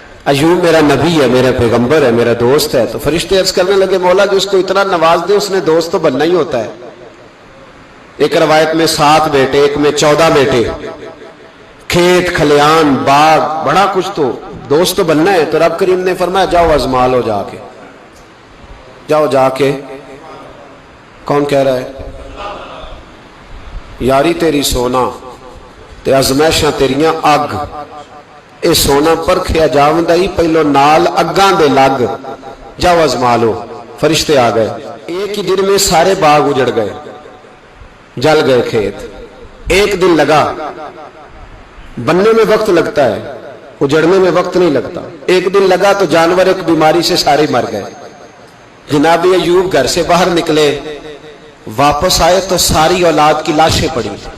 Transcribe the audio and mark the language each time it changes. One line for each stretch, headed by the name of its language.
Urdu: ایوب میرا نبی ہے، میرا پیغمبر ہے، میرا دوست ہے. تو فرشتے عرض کرنے لگے مولا جو اس کو اتنا نواز دے اس نے دوست تو بننا ہی ہوتا ہے. ایک روایت میں 7 بیٹے، ایک میں 14 بیٹے، کھیت کھلیان باغ بڑا کچھ، تو دوست تو بننا ہے. تو رب کریم نے فرمایا جاؤ ازما لو، جا کے جاؤ جا کے. کون کہہ رہا ہے؟
Punjabi: یاری تیری سونا تے ازمائشاں تیریاں اگ، اے سونا پرکھیا جاوندا ہی پہلو نال اگاں دے لگ،
Urdu: جاؤ ازما لو. فرشتے آ گئے، ایک ہی دن میں سارے باغ اجڑ گئے، جل گئے کھیت. ایک دن لگا، بننے میں وقت لگتا ہے، اجڑنے میں وقت نہیں لگتا. ایک دن لگا تو جانور ایک بیماری سے سارے مر گئے. جناب ایوب گھر سے باہر نکلے، واپس آئے تو ساری اولاد کی لاشیں پڑی.